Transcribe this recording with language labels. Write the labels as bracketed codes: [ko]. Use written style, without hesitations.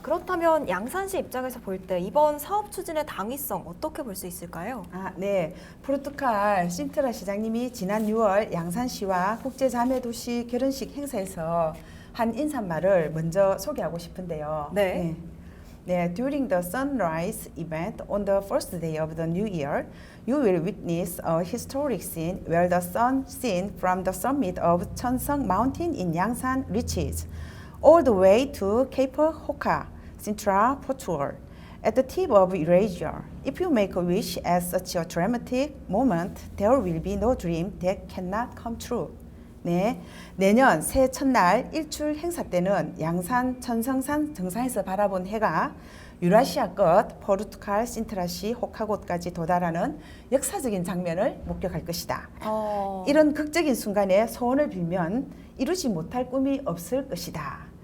[ko] 그렇다면 양산시 입장에서 볼 때 이번 사업 추진의 당위성 어떻게 볼 수 있을까요? 네. 포르투갈 신트라 시장님이 지난 6월 양산시와 국제자매도시 결혼식 행사에서 한 인사말을 먼저 소개하고 싶은데요. 네. [en] 네, during the sunrise event on the first day of the new year, you will witness a historic scene where the sun seen from the summit of Cheonsung Mountain in Yangsan reaches all the way to Cape Hoka, Sintra, Portugal, at the tip of Eurasia. If you make a wish at such a dramatic moment, there will be no dream that cannot come true. [ko] 네, 내년 새해 첫날 일출 행사 때는 양산 천성산 정상에서 바라본 해가 유라시아 끝 포르투갈 신트라시 호카곳까지 도달하는 역사적인 장면을 목격할 것이다. 이런 극적인 순간에 소원을 빌면 이루지 못할 꿈이 없을 것이다.